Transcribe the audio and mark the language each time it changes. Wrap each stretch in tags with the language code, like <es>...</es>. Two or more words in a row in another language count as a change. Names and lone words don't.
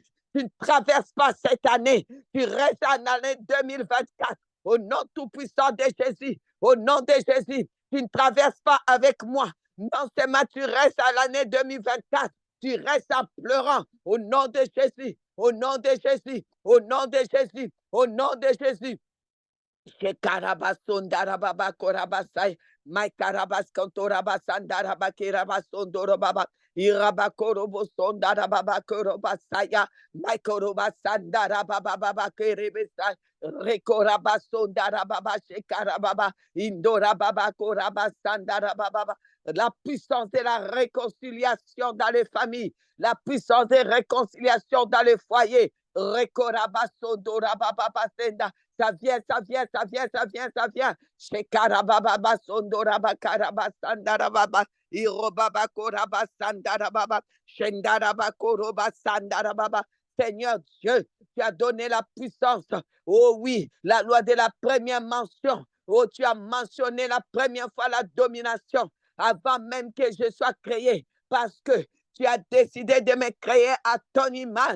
<fr>Tu ne traverses pas cette année, tu restes en année 2024. Au nom tout-puissant de Jésus, au nom de Jésus, tu ne traverses pas avec moi. Non seulement tu restes à l'année 2024, tu restes en pleurant. Au nom de Jésus, au nom de Jésus, au nom de Jésus, au nom de Jésus. Shekarabasondarababa korabasai, Maikarabas kantorabasandaraба kirabasondorobaba, Irabakorobosondarababa korobasaya, Maikorobasandarababa kiribisai, Rekorabasondarababa shekarababa, Indorababa korabasandarababa. La puissance de la réconciliation dans les familles, la puissance de réconciliation dans les foyers. Rekorabasondorababa. Ça vient, ça vient, ça vient, ça vient, ça vient. Shekarababa sondoraba karaba sandarababa. Irobaba koraba sandarababa. Shendaraba koroba sandarababa. Seigneur Dieu, tu as donné la puissance. Oh oui, la loi de la première mention. Oh, tu as mentionné la première fois la domination avant même que je sois créé. Parce que tu as décidé de me créer à ton image.</fr>